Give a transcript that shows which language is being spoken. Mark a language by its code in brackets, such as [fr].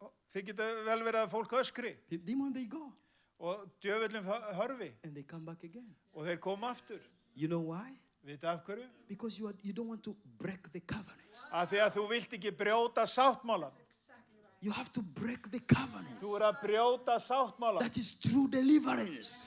[is] Þið geta vel verið að fólk öskri [en] The demon, they go. [is] og djöfullin hörfi [en] And they come back again. [is] og þeir koma aftur. [en] You know why? [is] Vitið af hverju? [en] Because you don't want to break the covenant. [is] Af því að þú vilt ekki brjóta sáttmálan. [en] You have to break the covenant. [is] Þú að brjóta sáttmálan. [en] That is true deliverance.